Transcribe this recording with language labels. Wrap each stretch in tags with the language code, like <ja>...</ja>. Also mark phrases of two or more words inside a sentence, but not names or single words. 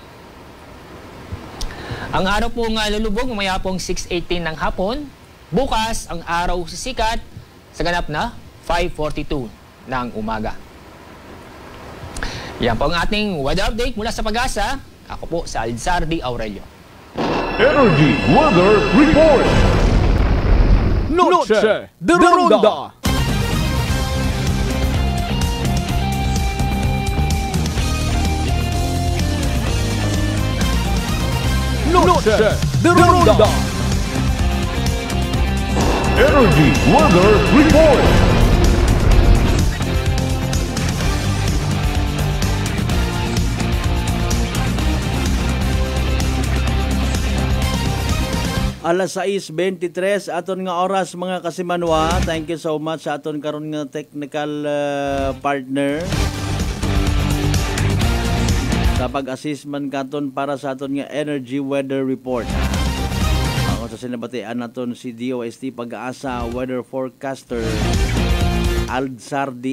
<tl>Ang araw pong lulubog mamaya pong 6:18 ng hapon. Bukas, ang araw sisikat sa ganap na 5:42 ng umaga. Yan po ang ating weather update mula sa Pag-asa. Ako po si Aldsar D. Aurelio. Energy Weather Report. Noche de Ronda. Noche de Ronda. Energy Weather Report.</tl> <hil>Alas 6:23 aton nga oras mga kasimanwa.</hil> <en>Thank you so much</en> <hil>sa aton karon nga technical partner. Sa pag-assist man katon para sa aton nga energy weather report. Ako sa sinabatian naton si DOST Pag-asa weather forecaster Aldsar D.</hil>